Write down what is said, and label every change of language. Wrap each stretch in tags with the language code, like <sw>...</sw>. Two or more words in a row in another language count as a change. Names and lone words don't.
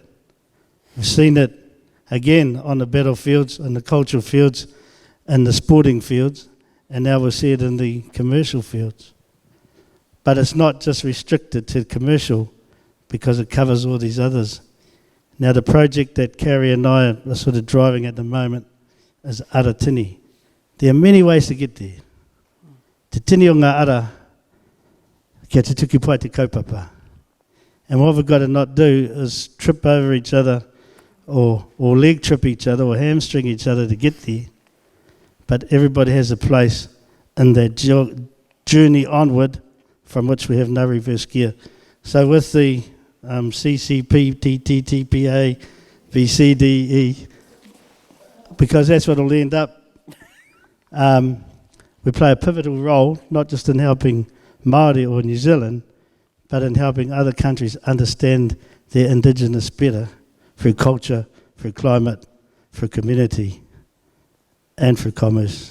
<en>We've seen it again on the battlefields, on the cultural fields, and the sporting fields, and now we'll see it in the commercial fields. But it's not just restricted to commercial because it covers all these others. Now the project that Carrie and I are sort of driving at the moment is</en> <mi>ara tini.</mi> <en>There are many ways to get there.</en> <mi>Te tini o ngā ara, kia te tuki pai te kaupapa.</mi> <en>And what we've got to not do is trip over each other or leg trip each other or hamstring each other to get there. But everybody has a place in that journey onward from which we have no reverse gear. So with the CPTPP, VCDE, because that's what will end up, we play a pivotal role, not just in helping Māori or New Zealand, but in helping other countries understand their Indigenous better through culture, through climate, through community, and through commerce.</en>